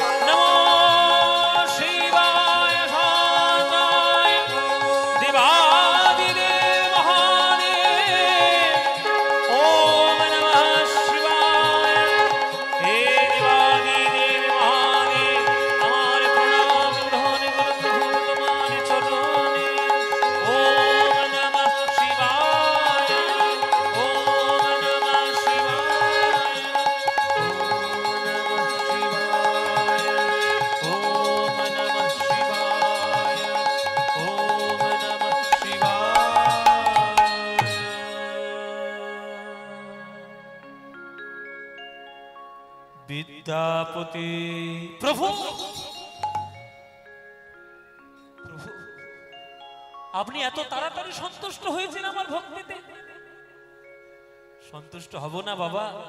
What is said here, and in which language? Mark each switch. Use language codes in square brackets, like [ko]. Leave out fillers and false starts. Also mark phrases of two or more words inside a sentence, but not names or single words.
[sa] नमो शिवाय शान्ताय देवादिदेव महादेव। ॐ नमः शिवाय, हे देवादिदेव महादेव, [bn] আমার প্রণাম গ্রহণ করুন তোমার চরণে। [sa] ॐ नमः शिवाय, ॐ नमः शिवाय, ॐ नमः शिवाय, ॐ नमः शिवाय। [bn] বিদ্যাপতি প্রভু, প্রভু আপনি এত তাড়াতাড়ি সন্তুষ্ট হয়েছেন আমার ভক্তিতে? সন্তুষ্ট হব না বাবা।